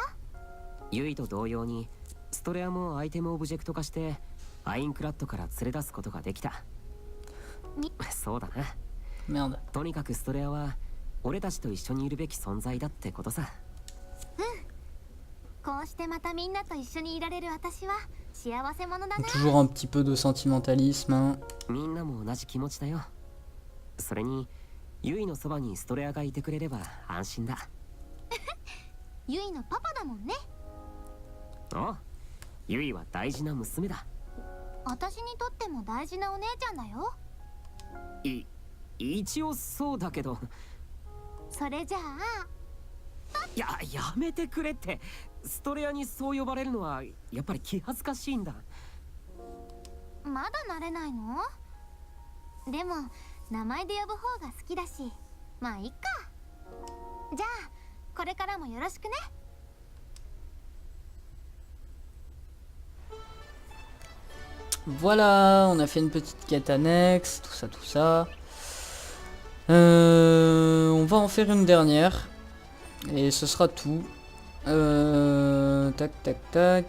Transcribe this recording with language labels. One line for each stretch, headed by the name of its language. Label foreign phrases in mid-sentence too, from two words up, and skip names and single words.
Japanese: ユイと同様にストレアもアイテムオブジェクト化してアインクラッドから連れ出すことができた。そうだな。 Merde. とにかくストレアは俺たちと一緒にいるべき存在だってことさ。こうしてまたみんなと一緒にいられる私は幸せ者だな。
French: Toujours un petit peu de sentimentalisme, hein.
Japanese: みんなも同じ気持ちだよ。それにユイのそばにストレアがいてくれれば安心だ。ユイのパパだもんね。おう、ユイは大事な娘だ。私にとっても大事なお姉ちゃんだよ。一応そうだけど。それじゃあやめてくれって。ストレアにそう呼ばれるのはやっぱり気恥ずかしいんだ。まだ慣れないの？でも名前で呼ぶ方が好きだし、まあいっか。じゃあこれからもよろしくね。
French: Voilà, on a fait une petite quête annexe, tout ça, tout ça. On va en faire une dernière. Et ce sera tout. Tac, tac, tac.